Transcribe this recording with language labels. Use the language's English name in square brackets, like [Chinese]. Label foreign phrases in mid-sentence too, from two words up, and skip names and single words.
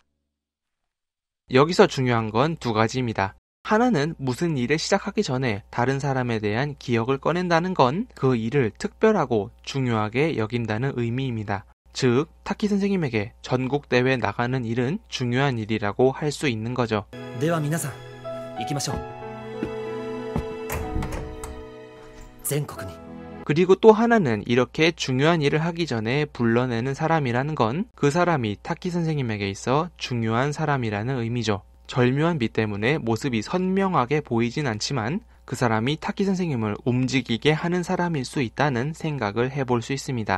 [Korean] 여기서 중요한 건 두 가지입니다. 하나는 무슨 일을 시작하기 전에 다른 사람에 대한 기억을 꺼낸다는 건 그 일을 특별하고 중요하게 여긴다는 의미입니다. 즉, 타키 선생님에게 전국 대회에 나가는 일은 중요한 일이라고 할 수 있는 거죠. [Japanese] では皆さん行きましょう全国に [Korean] 그리고 또 하나는 이렇게 중요한 일을 하기 전에 불러내는 사람이라는 건 그 사람이 타키 선생님에게 있어 중요한 사람이라는 의미죠. 절묘한 미 때문에 모습이 선명하게 보이진 않지만 그 사람이 타키 선생님을 움직이게 하는 사람일 수 있다는 생각을 해볼 수 있습니다.